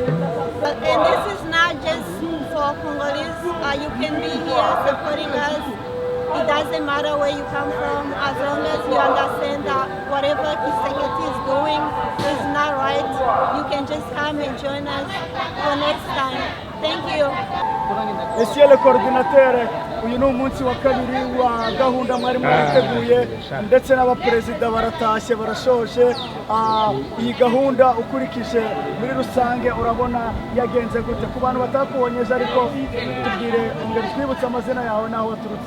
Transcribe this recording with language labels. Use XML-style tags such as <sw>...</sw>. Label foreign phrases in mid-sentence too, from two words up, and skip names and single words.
<en>And this is not just for Congolese. You can be here supporting us. It doesn't matter where you come from, as long as you understand that whatever Tshisekedi is doing is not right. You can just come and join us for next time. Thank you.</en> <fr>Monsieur le coordinateur,</fr> <rw>uyu ni umunsi wa kabiri wa gahunda mwari mwiteguye ndetse n'abaperezida baratashye barashoje. Iyi gahunda ukurikije muri rusange urabona yagenze gute ku bantu batakubonyeje, ariko tubwire ngo twibutse amazina yawe naho waturutse.</rw>